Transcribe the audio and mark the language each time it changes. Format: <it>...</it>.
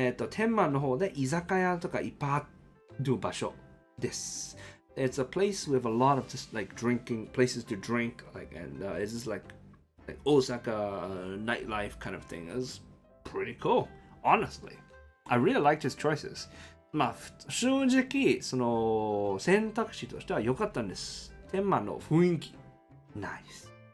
<ja>天満の方で居酒屋とかいっぱいある場所です。</ja> <en>It's a place with a lot of just like drinking places to drink, like, and it's just like Osaka nightlife kind of thing. It's pretty cool, honestly. I really liked his choices.</en> <ja>まあ正直その選択肢としては良かったんです。天満の雰囲気、nice.</ja>